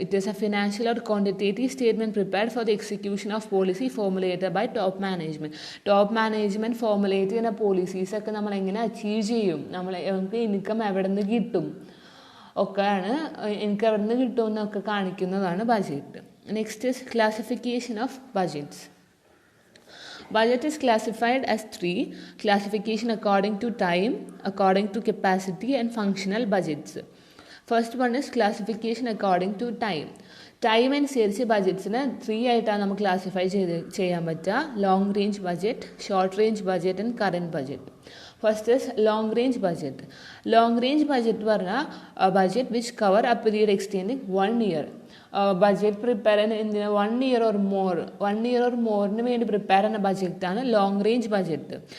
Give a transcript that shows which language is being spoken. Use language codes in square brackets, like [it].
[en] it is a financial or quantitative statement prepared for the execution of policy formulated by top management [ml] formulate ചെയ്യുന്ന പോളിസീസൊക്കെ നമ്മൾ എങ്ങനെ achieve ചെയ്യും, നമുക്ക് income എവിടെ നിന്ന് കിട്ടും ഒക്കെയാണ്, എനിക്ക് എവിടെ നിന്ന് കിട്ടുമെന്നൊക്കെ കാണിക്കുന്നതാണ് budget. [en] Next is classification of budgets. Budget is classified as 3 classification according to time, according to capacity and functional budgets. First one is classification according to time. [ml] Time അനുസരിച്ച് ബജറ്റ്സിന് 3 ആയിട്ടാണ് നമുക്ക് ക്ലാസിഫൈ ചെയ്യാൻ പറ്റുക. [en] Long range budget, short range budget and current budget. First is long range budget. Long range budget പറഞ്ഞാൽ budget which cover a period extending 1 year. [ml] Budget prepare ചെയ്യുന്ന എന്തിനാ 1 year or മോറിന് വേണ്ടി prepare ചെയ്യുന്ന ബജറ്റാണ് ലോങ് റേഞ്ച് ബജറ്റ്.